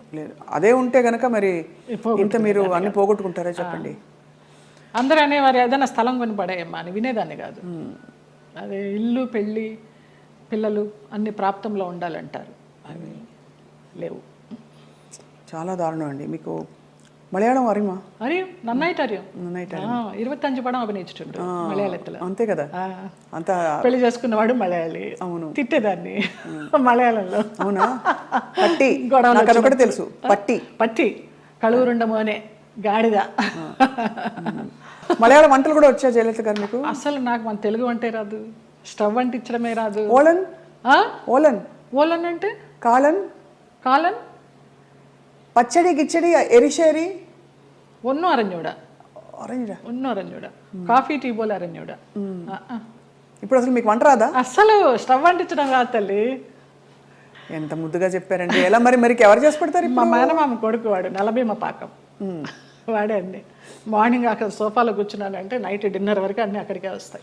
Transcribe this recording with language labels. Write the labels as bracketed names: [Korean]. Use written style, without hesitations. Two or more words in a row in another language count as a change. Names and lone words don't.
[Telugu] అదే ఉంటే గనక మరి ఇంత మీరు అన్ని పోగొట్టుకుంటారా చెప్పండి? అందరూ అనేవారు ఏదైనా స్థలం కొని పడేయమ్మా అని, వినేదాన్ని కాదు. అదే ఇల్లు, పెళ్ళి, పిల్లలు అన్ని ప్రాప్తంలో ఉండాలంటారు, అవి లేవు. చాలా దారుణం అండి. మీకు [Malayalam] മലയാളം അറിയുമോ? അറിയും, നന്നായിട്ട് അറിയും. 25 പടം അഭിനയിച്ചിട്ടുണ്ട് മലയാളത്തില്. [Telugu] అంతే కదా, అంత పెళ్లి చేసుకున్నవాడు మలయాళి. అవును, తిట్టేదాన్ని మలయాళంలో. అవునా? పట్టి ఒకటి తెలుసు, పట్టి కళూరుండ మోనే గాడిద. మలయాళం వంటలు కూడా వచ్చా జయలలిత గారు మీకు? అసలు నాకు మన తెలుగు వంటే రాదు, స్టవ్ అంటించడమే రాదు. ఓలన్ ఓలన్ అంటే [Malayalam] కాలన్ പച്ചടി കിച്ചടി എരിശ്ശേരി ഒന്നും അറിഞ്ഞൂടാ. [Telugu] కాఫీ టీ పోలే అరణ్యుడా. ఇప్పుడు అసలు మీకు వంట రాదా? అసలు స్టవ్ అంటించడం రాదు తల్లి. ఎంత ముద్దుగా చెప్పారండి. ఎలా మరి ఎవరు చేసి పెడతారు? మా మేనమామ కొడుకు వాడు, నలభీమ పాకం వాడే అన్ని. మార్నింగ్ అక్కడ సోఫాలో కూర్చున్నానంటే నైట్ డిన్నర్ వరకు అన్ని అక్కడికే వస్తాయి.